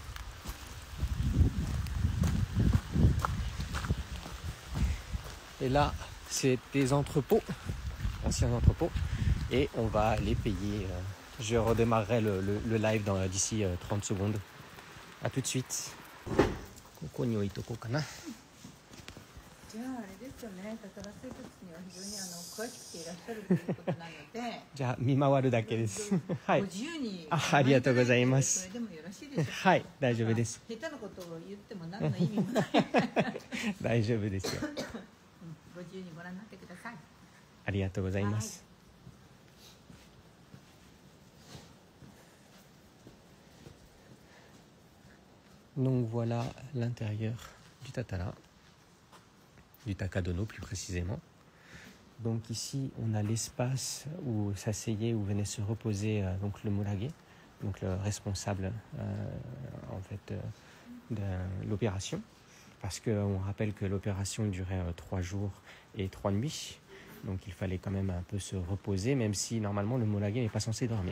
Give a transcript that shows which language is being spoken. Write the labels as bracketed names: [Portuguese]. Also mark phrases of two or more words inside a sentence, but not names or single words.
[French] Et là c'est des entrepôts, anciens entrepôts, et on va aller payer. Je redémarrerai le live d'ici 30 secondes. A tout de suite. [Japanese] ここに置いとこうかな。じゃああれですよね、タタラ生活には非常に詳しくていらっしゃるということなのでじゃあ見回るだけです。はい。ご自由にありがとうございます。それでもよろしいでしょうか。はい、大丈夫です。下手なことを言っても何の意味もない。大丈夫ですよ。ご自由にご覧になってください。ありがとうございます. [French] Donc voilà l'intérieur du tatara, du takadono plus précisément. Donc ici on a l'espace où s'asseyait, où venait se reposer donc le murage, donc le responsable en fait de l'opération, parce qu'on rappelle que l'opération durait 3 jours et 3 nuits, donc il fallait quand même un peu se reposer, même si normalement le murage n'est pas censé dormir.